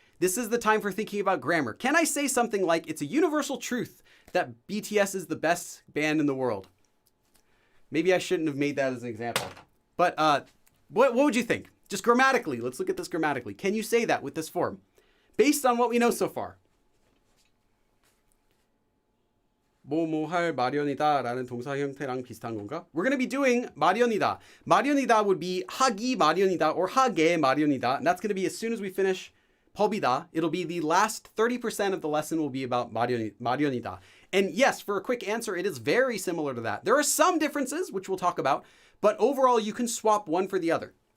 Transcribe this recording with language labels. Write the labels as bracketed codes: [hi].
[en] This is the time for thinking about grammar. Can I say something like it's a universal truth that BTS is the best band in the world? Maybe I shouldn't have made that as an example. But what would you think? Just grammatically, let's look at this grammatically. Can you say that with this form? Based on what we know so far. [ko] 뭐뭐 할 마련이다 라는 동사 형태랑 비슷한 건가? [en] We're going to be doing 마련이다. [ko] 마련이다 [en] would be [ko] 하기 마련이다 or 하게 마련이다. [en] And that's going to be as soon as we finish pobida. It'll be the last 30% of the lesson will be about 마련이다. And yes, for a quick answer, it is very similar to that. There are some differences, which we'll talk about, but overall you can swap one for the other.